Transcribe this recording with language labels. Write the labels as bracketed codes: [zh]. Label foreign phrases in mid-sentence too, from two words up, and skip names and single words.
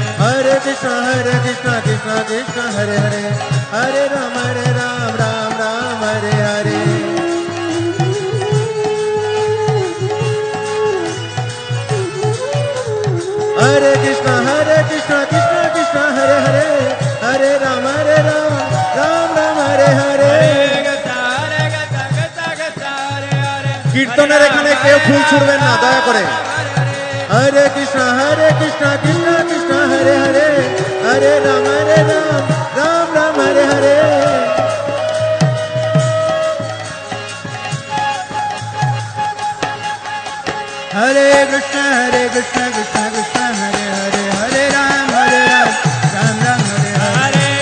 [sa] Hare Krishna Krishna Krishna Hare Hare Hare Ram Ram Ram Hare Hare Hare Krishna Krishna Krishna Hare Hare Hare Ram Ram Hare Hare [bn] কীর্তনের এখানে কেউ ফুল ছুড়বেন না দয়া করে [sa] হরে কৃষ্ণ কৃষ্ণ কৃষ্ণ হরে হরে হরে রাম রাম রাম হরে হরে Hare Krishna Krishna Krishna Hare Hare Hare Ram Ram Ram Hare Hare